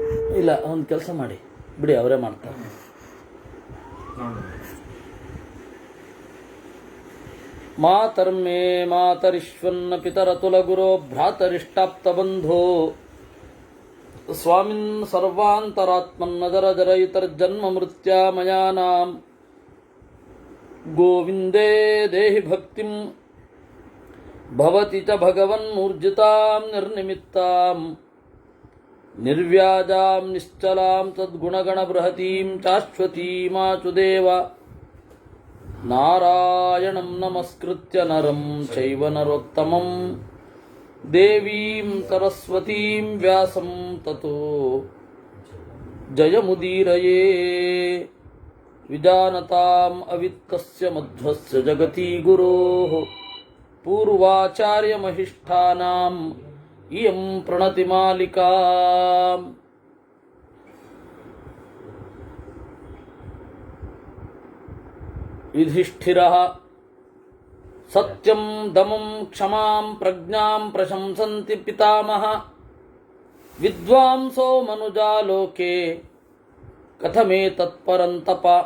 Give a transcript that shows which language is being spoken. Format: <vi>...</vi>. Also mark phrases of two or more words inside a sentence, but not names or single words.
<kn>ಇಲ್ಲ, ಒಂದು ಕೆಲಸ ಮಾಡಿ ಬಿಡಿ, ಅವರೇ ಮಾಡ್ತಾರೆ.</kn> <sa>ಮಾತರ್ಮೇ ಮಾತರಿಶ್ವನ್ನ ಪಿತರತುಲಗುರೋ ಭ್ರಾತರಿಷ್ಟಾಪ್ತಬಂಧೋ ಸ್ವಾಮಿನ್ ಸರ್ವಾಂತರಾತ್ಮನ್ನದರ ಜರಯುತರ್ಜನ್ಮ ಮೃತ್ಯಾಮಯಾನಾಂ ಗೋವಿಂದೇ ದೇಹಿ ಭಕ್ತಿಂ ಭವತಿ ಚ ಭಗವನ್ನೂರ್ಜಿತಾಂ ನಿರ್ನಿಮಿತ್ತಾಂ ನಿರ್ವ್ಯಾಜಾಂ ನಿಶ್ಚಲಾಂ ತದ್ಗುಣಗಣಬೃಹತೀಂ ಶಾಶ್ವತೀಮಾಚುದೇವ ನಾರಾಯಣಂ ನಮಸ್ಕೃತ್ಯ ನರಂ ಚೈವ ನರೋತ್ತಮಂ ದೇವೀಂ ಸರಸ್ವತೀಂ ವ್ಯಾಸಂ ತತೋ ಜಯಮುದೀರಯೇ ವಿಜಾನತಾಂ ಅವಿತ್ತಸ್ಯ ಮಧ್ವಸ್ಯ ಜಗತಿ ಗುರೋಃ ಪೂರ್ವಾಚಾರ್ಯಮಹಿಷ್ಠಾನಾಂ ಇಯಂ ಪ್ರಣತಿಮಾಲಿಕಾ. ಯುಧಿಷ್ಠಿರಃ ಸತ್ಯಂ ದಮಂ ಕ್ಷಮಾಂ ಪ್ರಜ್ಞಾಂ ಪ್ರಶಂಸಂತಿ ಪಿತಾಮಹ ವಿದ್ವಾಂಸೋ ಮನುಜಾಲೋಕೆ ಕಥಮೇ ತತ್ಪರಂತಪ.</sa>